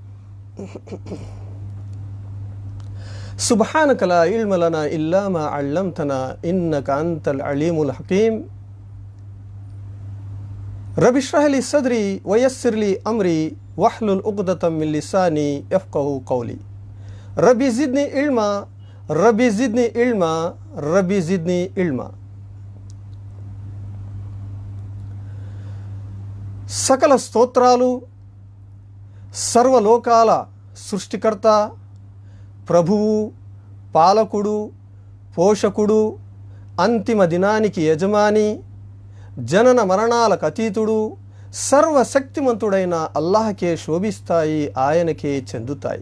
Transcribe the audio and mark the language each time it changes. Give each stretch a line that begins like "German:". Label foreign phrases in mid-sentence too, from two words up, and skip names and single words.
Arabic: سبحانك لا علم لنا إلا ما علمتنا إنك أنت العليم الحكيم. رب اشرح لي صدري ويسر لي أمري واحلل عقدة من لساني يفقهوا قولي. ربي زدني علما ربي زدني علما ربي زدني علما.
Telugu: సకల స్తోత్రాలు సర్వలోకాల సృష్టికర్త, ప్రభువు, పాలకుడు, పోషకుడు, అంతిమ దినానికి యజమాని, జనన మరణాలకు అతీతుడు, సర్వశక్తిమంతుడైన అల్లాహకే శోభిస్తాయి, ఆయనకే చెందుతాయి.